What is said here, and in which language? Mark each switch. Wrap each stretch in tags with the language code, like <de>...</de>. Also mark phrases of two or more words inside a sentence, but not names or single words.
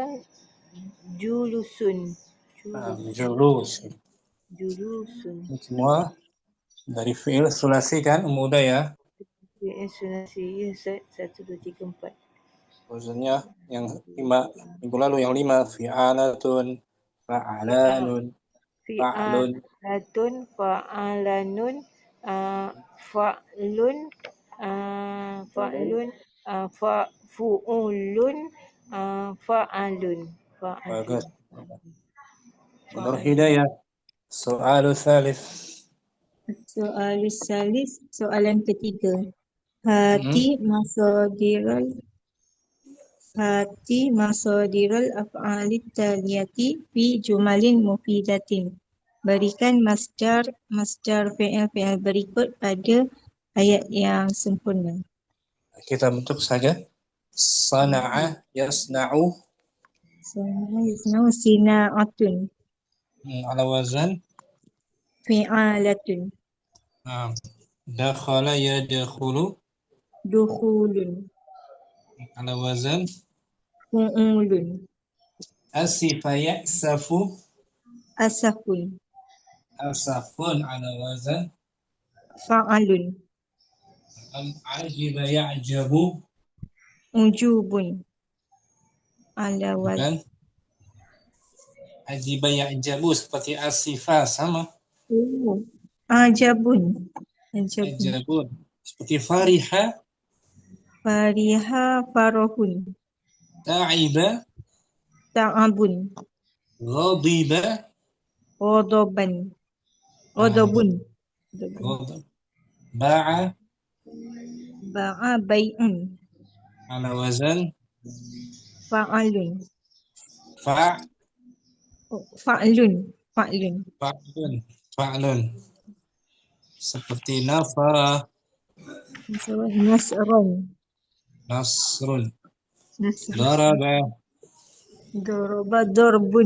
<ar>Julusun.</ar> <ms>Semua dari fi'il sulasi kan, mudah ya. Sunasi 1, 2, 3, 4. Maksudnya yang 5 minggu lalu yang 5</ms> <ar>فعالة فعلان فعل, فعلان فعل فعول فعل.</ar> <ms>Bagus. Nur Hidayah.</ms> <ar>سؤال ثالث. سؤال ثالث,</ar> <ms>soalan ketiga.</ms> <ar>هات مصادر الأفعال التالية في جمل مفيدة.</ar> <ms>Berikan masdar fi'il berikut pada ayat yang sempurna. Kita bentuk saja.</ms> <ar>صنع يصنع. Sina'atun. على وزن Fi'alatun. دخل يدخل. dukhulun, على وزن fu'ulun, أسف يأسف asafun, أسف على وزن fa'alun, عجب يعجب عجوب على وزن,</ar> <ms>kan</ms> <ar>عجب يعجب</ar> <ms>seperti asifa sama</ms> <ar>عجب عجب, ajabun seperti fariha فرح فرح, ta'iba ta'abun, ghadiba غضبا غضب, غضب باع باع بيع, على وزن fa'alun, fa' فعل فعل, فعل فعل seperti nafara nasran, nasrun nasran, daraba ضرب ضرب,</ar>